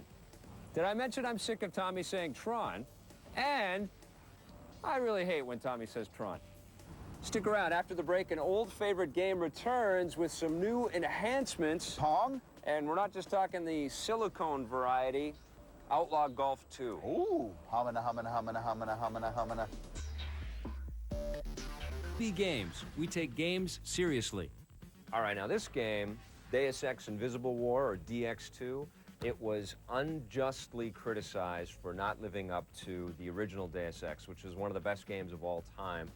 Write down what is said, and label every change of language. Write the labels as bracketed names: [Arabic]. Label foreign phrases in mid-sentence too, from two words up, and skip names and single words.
[English] Did I mention I'm sick of Tommy saying Tron? And I really hate when Tommy says Tron. Stick around. After the break, an old favorite game returns with some new enhancements. Pong? And we're not just talking the silicone variety, Outlaw Golf 2. Ooh, humana, humana, humana, humana, humana, humana. B Games. We take games seriously. All right, now this game, Deus Ex Invisible War, or DX2, it was unjustly criticized for not living up to the original Deus Ex, which is one of the best games of all time.